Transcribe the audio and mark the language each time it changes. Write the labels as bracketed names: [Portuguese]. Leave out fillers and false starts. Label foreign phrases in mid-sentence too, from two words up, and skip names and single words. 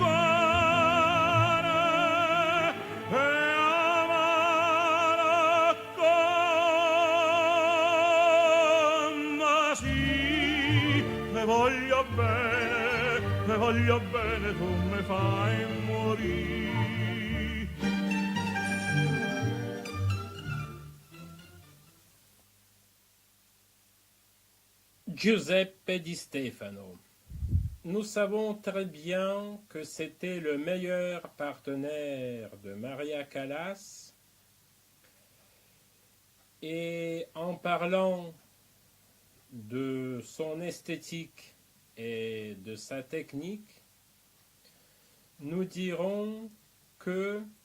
[Italian] cuore, e amare come sì, ne voglio bene, tu mi fai morire. Giuseppe Di Stefano. [French] Nous savons très bien que c'était le meilleur partenaire de Maria Callas. Et en parlant de son esthétique et de sa technique, nous dirons que